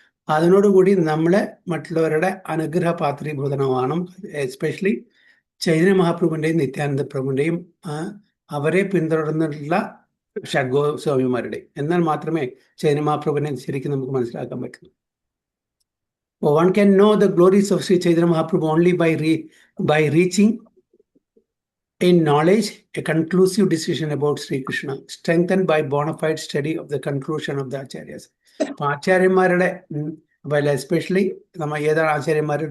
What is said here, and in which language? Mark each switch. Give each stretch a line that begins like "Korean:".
Malayalam: അതിനോടുകൂടി നമ്മളെ മറ്റുള്ളവരുടെ അനുഗ്രഹ പാത്രീഭൂതനമാണ്. എസ്പെഷ്യലി ചൈതന്യ മഹാപ്രഭുവിൻ്റെയും നിത്യാനന്ദ പ്രഭുവിൻ്റെയും അവരെ പിന്തുടർന്നിട്ടുള്ള ഷഡ്ഗോസ്വാമിമാരുടെ. എന്നാൽ മാത്രമേ ചൈതന്യ മഹാപ്രഭുവിനെ ശരിക്കും നമുക്ക് മനസ്സിലാക്കാൻ പറ്റുള്ളൂ.
English: One can know the glories of Sri Chaitanya Mahaprabhu only by reaching in knowledge a conclusive decision about Sri Krishna, strengthened by bona fide study of the conclusion of the acharyas.
Malayalam: അപ്പൊ ആചാര്യന്മാരുടെ especially നമ്മൾ ഏതാണ് ആചാര്യന്മാർ?